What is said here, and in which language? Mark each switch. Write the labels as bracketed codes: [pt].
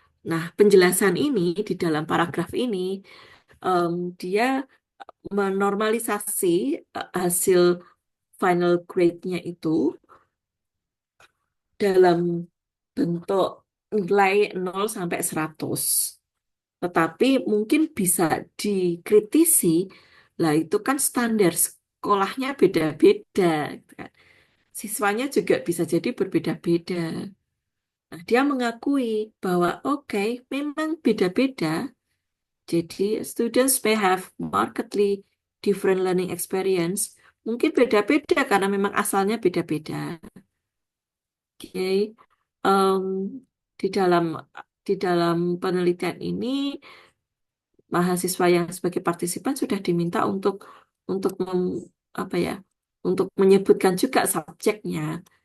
[id] Nah, penjelasan ini di dalam paragraf ini dia menormalisasi hasil final grade-nya itu dalam bentuk nilai 0 sampai 100. Tetapi mungkin bisa dikritisi, lah itu kan standar sekolahnya beda-beda, gitu kan. Siswanya juga bisa jadi berbeda-beda. Nah, dia mengakui bahwa oke, memang beda-beda. [en] Jadi students may have markedly different learning experience. [id] Mungkin beda-beda karena memang asalnya beda-beda. Oke, Em, di dalam penelitian ini mahasiswa yang sebagai partisipan sudah diminta untuk apa ya, untuk menyebutkan juga subjeknya.